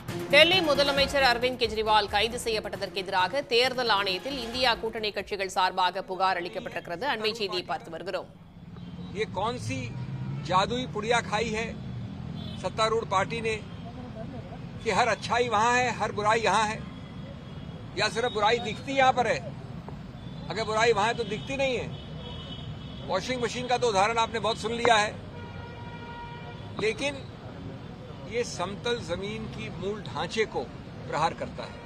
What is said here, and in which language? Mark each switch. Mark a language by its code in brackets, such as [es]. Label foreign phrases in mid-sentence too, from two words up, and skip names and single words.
[ta] டெல்லி முதலமைச்சர் அரவிந்த் கெஜ்ரிவால் கைது செய்யப்பட்டதற்கு எதிராக தேர்தல் ஆணையத்தில் இந்தியா கூட்டணி கட்சிகள் சார்பாக புகார் அளிக்கப்பட்டிருக்கிறது. அண்மை செய்தியை பார்த்து வருகிறோம். [hi] ये कौन सी जादुई पुड़िया खाई है सत्तारूढ़ पार्टी ने कि हर अच्छाई वहां है, हर बुराई यहां है, या सिर्फ बुराई दिखती यहां पर है? अगर बुराई वहां है तो दिखती नहीं है। [en] washing machine [hi] का तो उदाहरण आपने बहुत सुन लिया है, लेकिन ये समतल जमीन की मूल ढांचे को प्रहार करता है।